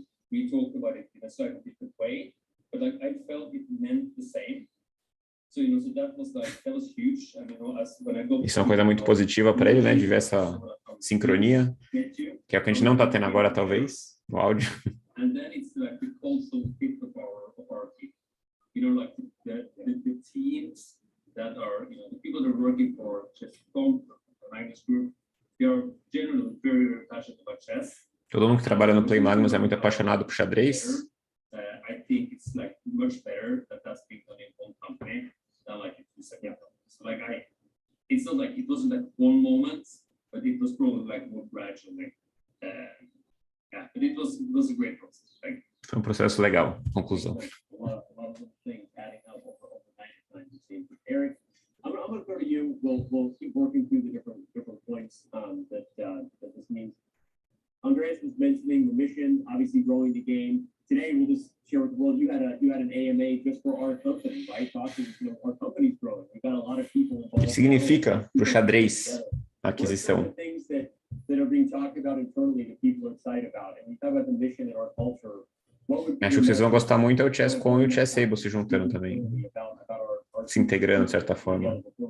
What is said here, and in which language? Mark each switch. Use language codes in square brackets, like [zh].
[en] We talked about it in a slightly different way, but like I felt it meant the same. So that was huge. When I go. [pt] Isso é uma coisa muito positiva para ele, né? De ver essa sincronia, que é o que a gente não está tendo agora, talvez, no áudio. [en] And then it's like the cultural fit of our team. Like the teams that are, the people that are working for Chess.com, the Magnus Group, they are generally very, very passionate about chess. [pt] Todo mundo que trabalha no Play Magnus é muito apaixonado por xadrez. [en] I think it's like much better that that's being done in one company than like in two separate companies. So like it's not like it wasn't like one moment, but it was probably like more gradually. Yeah, but it was a great process. Like, [pt] foi um processo legal. Conclusão. [en] A lot of things adding up over time. Eric, I'm going to go to you. We'll keep working through the different points that this means. Andreas was mentioning the mission, obviously growing the game. Today, we'll just share with the world. You had an AMA just for our company, right? Talking, our company's growing. We've got a lot of people involved. [pt] O que significa para o xadrez a aquisição? [en] Things that are being talked about internally that people are excited about, and we talk about the mission and our culture. [pt] Acho que vocês vão gostar muito é o Chess.com e o Chessable se juntando também, se integrando de certa forma.